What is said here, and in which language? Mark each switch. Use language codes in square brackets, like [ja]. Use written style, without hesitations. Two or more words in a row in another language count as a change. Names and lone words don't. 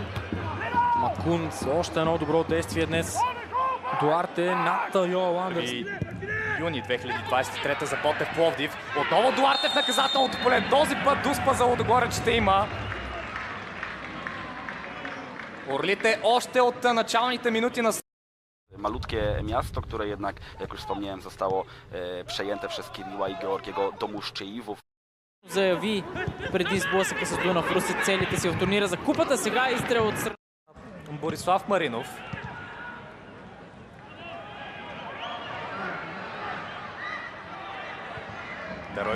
[bg] Макун с още едно добро действие днес. Дуарте над Йоел Андерс. Юни 2023 за Ботев Пловдив. Отново Дуарте в наказателното поле. Този път дуспа за Лудогорец ще има. Орлите още от началните минути на... [pl] Malutkie miasto, które jednak, jak już wspomniałem, zostało przejęte przez Кирила и Георгиего Домушчеивов. [bg] Заяви преди сблъсъка с Дунав Русе целите си в турнира за купата. Сега изстрел от Борислав Маринов. Дерой.